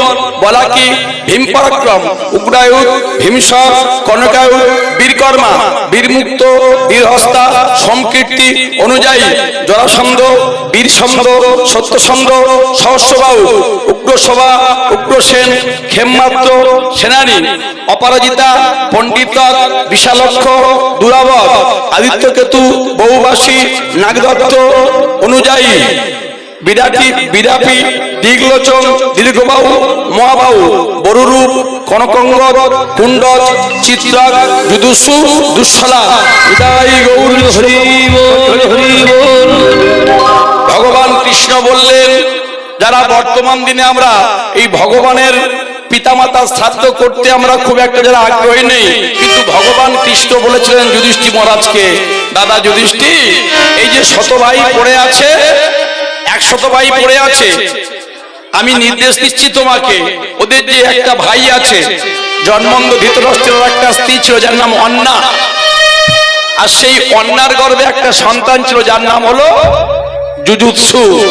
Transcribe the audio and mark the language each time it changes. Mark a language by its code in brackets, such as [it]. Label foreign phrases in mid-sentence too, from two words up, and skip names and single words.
[bn] বলাকি, ভীমপরাক্রম, উগ্রায়ুধ, ভীমসর, কনকায়ুধ, বীরকর্মা, বীরমুক্ত, বীরহস্তা, সমকীর্তি, অনুযায়ী, জরাসন্ধ, বীরসন্ধ, সত্যসন্ধ, সহস্রবাহু, উগ্রসভা, উগ্রসেন, ক্ষেমমাত্র, সেনানী, অপরাজিতা, পণ্ডিত, বিশালক্ষ, দুরাবত, আদিত্যকেতু, বহুবাসী, নাগদত্ত, অনুযায়ী, বিরাপি, দিগলোচন, দীর্ঘবাহু, মহাবাহু, বরুরূপ, কনকঙ্গদ, কুণ্ডজ, চিত্রাক, যুদুসু, দুঃশলা, বিদায়ী গৌর হরি বল, হরি বল। ভগবান কৃষ্ণ বললেন, যারা বর্তমান দিনে আমরা এই ভগবানের পিতামাতা শ্রাদ্ধ করতে আমরা খুব একটা যারা আগ্রহী নেই, কিন্তু ভগবান কৃষ্ণ বলেছিলেন যুধিষ্ঠির মহারাজকে, দাদা যুধিষ্ঠির, এই যে 100 ভাই পড়ে আছে, 100 ভাই পড়ে আছে, আমি নির্দেশ দিচ্ছি তোমাকে, ওদের যে একটা ভাই আছে, জন্মন্ধ ধৃতরাষ্ট্রের একটা স্ত্রী ছিল যার নাম অন্না, আর সেই অন্নার গর্ভে একটা সন্তান ছিল যার নাম হলো যুযুৎসু।